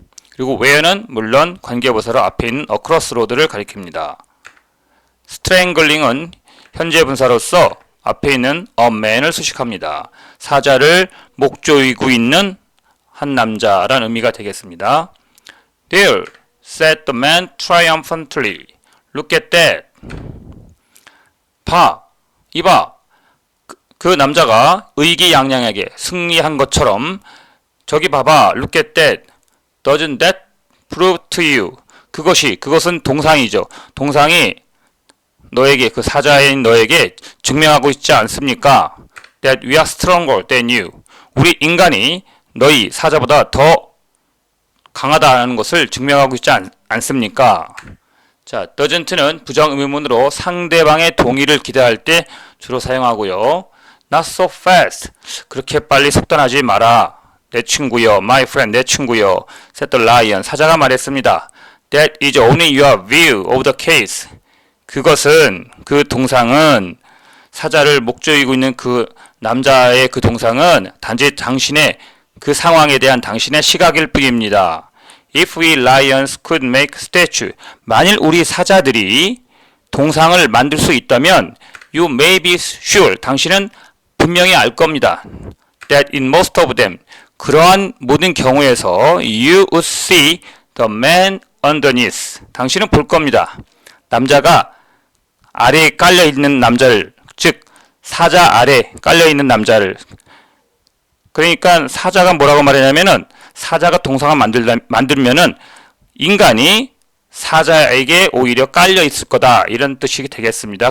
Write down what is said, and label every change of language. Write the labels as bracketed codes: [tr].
[ko] 그리고 where는 물론 관계부사로 앞에 있는 across road를 가리킵니다. strangling은 현재 분사로서 앞에 있는 a man을 수식합니다. 사자를 목 조이고 있는 한 남자라는 의미가 되겠습니다. [en] There, said the man triumphantly. Look at that. [ko] 봐, 이봐. [en] 그 남자가 의기양양하게 승리한 것처럼 저기 봐봐. Look at that. Doesn't that prove to you? [ko] 그것은 동상이죠. 동상이 너에게, 그 사자인 너에게 증명하고 있지 않습니까? [en] That we are stronger than you. [ko] 우리 인간이 너희 사자보다 더 강하다는 것을 증명하고 있지 않습니까? 자, doesn't는 부정의문으로 상대방의 동의를 기대할 때 주로 사용하고요. [en] Not so fast. [ko] 그렇게 빨리 속단하지 마라. 내 친구여, [en] my friend, [ko] 내 친구여. [en] said the lion. [ko] 사자가 말했습니다. [en] That is only your view of the case. [ko] 그 동상은 사자를 목 조이고 있는 그 남자의 그 동상은 단지 당신의 그 상황에 대한 당신의 시각일 뿐입니다. [en] If we lions could make statue. [ko] 만일 우리 사자들이 동상을 만들 수 있다면 [en] you may be sure. [ko] 당신은 분명히 알 겁니다. [en] That in most of them. [ko] 그러한 모든 경우에서 [en] you would see the man underneath. [ko] 당신은 볼 겁니다. 남자가 아래에 깔려있는 남자를, 즉 사자 아래 깔려있는 남자를. 그러니까 사자가 뭐라고 말하냐면은 사자가 동상을 만들면은 인간이 사자에게 오히려 깔려있을 거다, 이런 뜻이 되겠습니다.